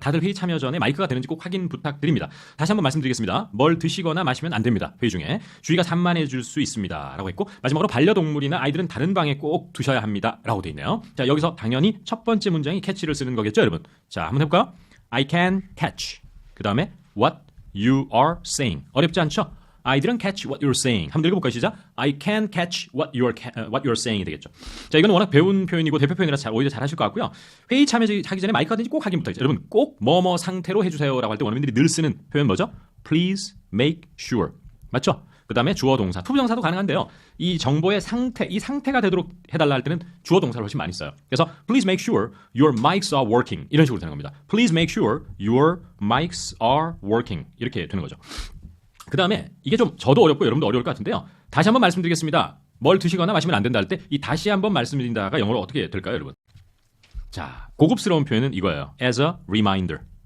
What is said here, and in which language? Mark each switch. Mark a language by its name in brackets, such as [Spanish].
[Korean] 다들 회의 참여 전에 마이크가 되는지 꼭 확인 부탁드립니다. 다시 한번 말씀드리겠습니다. 뭘 드시거나 마시면 안 됩니다. 회의 중에. 주의가 산만해질 수 있습니다. 라고 했고 마지막으로 반려동물이나 아이들은 다른 방에 꼭 두셔야 합니다. 라고 돼 있네요. 자, 여기서 당연히 첫 번째 문장이 캐치를 쓰는 거겠죠, 여러분? 자, 한번 해볼까요? [English] I can catch. [Korean] 그 다음에 [English] what you are saying. [Korean] 어렵지 않죠? [English] I didn't catch what you're saying. [Korean] 한번 읽어볼까요? 시작. [English] I can catch what you're saying [Korean] 이 되겠죠. 자, 이건 워낙 배운 표현이고 대표 표현이라 오히려 잘 하실 것 같고요. 회의 참여하기 전에 마이크가 되는지 꼭 확인 부탁드립니다. 여러분 꼭 뭐뭐 상태로 해주세요라고 할 때 원어민들이 늘 쓰는 표현 뭐죠? [English] Please make sure. [Korean] 맞죠? 그 다음에 주어 동사, 투부 동사도 가능한데요. 이 정보의 상태, 이 상태가 되도록 해달라 할 때는 주어 동사를 훨씬 많이 써요. 그래서 [English] please make sure your mics are working [Korean] 이런 식으로 되는 겁니다. [English] Please make sure your mics are working [Korean] 이렇게 되는 거죠. 그 다음에 이게 좀 저도 어렵고 여러분도 어려울 것 같은데요. 다시 한번 말씀드리겠습니다. 뭘 드시거나 마시면 안 된다 할 때 이 다시 한번 말씀드린다가 영어로 어떻게 될까요, 여러분? 자, 고급스러운 표현은 이거예요. [English] As a reminder.